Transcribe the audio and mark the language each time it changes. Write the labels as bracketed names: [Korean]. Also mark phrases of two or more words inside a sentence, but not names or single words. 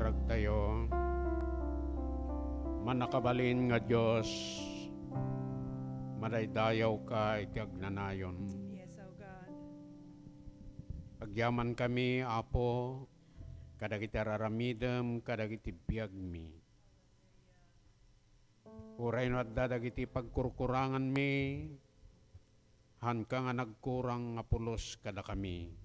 [Iloko] tayo. Manakabalin nga Diyos, madaydayaw ka iti agnanayon. [English] Yes, oh God. [Iloko] Agyaman kami, Apo, kadagiti raramidem, kadagiti biyagmi. Uray no adda dagiti pagkurkurangan mi, han ka nga nagkurang nga pulos kada kami.